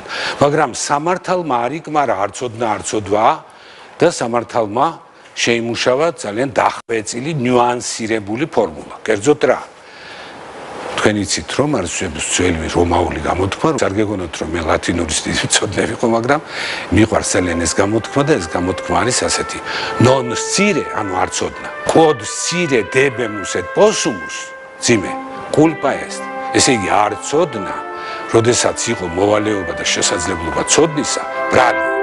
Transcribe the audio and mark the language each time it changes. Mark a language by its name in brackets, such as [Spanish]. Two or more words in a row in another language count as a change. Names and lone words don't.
[Georgian] მაგრამ სამართალმა არ იკმარა არ ცოდნა, არ ცოდვაა და სამართალმა შეიმუშავა ძალიან დახვეწილი, ნიუანსირებული ფორმულა. კერძოდ რა? თქვენ იცით, რომ არსებობს ძველი რომაული გამოთქმა, არ გეგონოთ, რომ მე ლათინურის დიდი მწოდნე ვიყო, მაგრამ მიყვარს ძალიან ეს გამოთქმა და ეს გამოთქმა არის ასეთი: [Latin] non scire, [Georgian] ანუ არ ცოდნა. [Latin] quod scire debemus et possumus, ძიმე, culpa est. [Georgian] ესე იგი არ ცოდნა, როდესაც იყო მოვალეობა და შესაძლებლობა ცოდნისა, ბრალი.